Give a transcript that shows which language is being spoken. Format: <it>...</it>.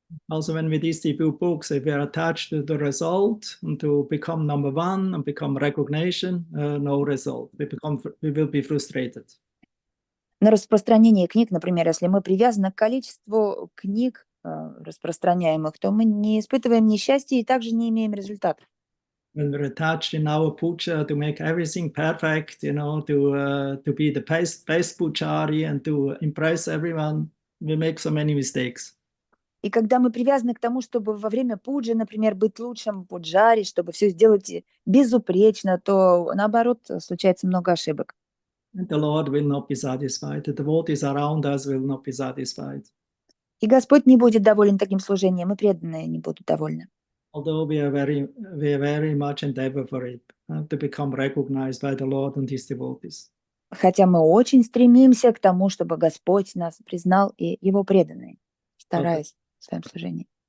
<en>Also, when we distribute books, if we are attached to the result and to become number one and become recognition, no result. We will be frustrated.</en> <ru>На распространение книг, например, если мы привязаны к количеству книг, распространяемых, то мы не испытываем ни счастья и также не имеем результатов.</ru> <en>When we're attached in our puja to make everything perfect, to be the best pujari and to impress everyone, we make so many mistakes.</en> <ru>И когда мы привязаны к тому, чтобы во время пуджи, например, быть лучшим пуджари, чтобы все сделать безупречно, то наоборот случается много ошибок.</ru> <en>And the Lord will not be satisfied. The devotees around us will not be satisfied.</en> <ru>И Господь не будет доволен таким служением, и преданные не будут довольны.</ru> <en>Although we are very much endeavor for it, to become recognized by the Lord and His devotees.</en> <ru>Хотя мы очень стремимся к тому, чтобы Господь нас признал и Его преданные, стараясь в своем служении.</ru>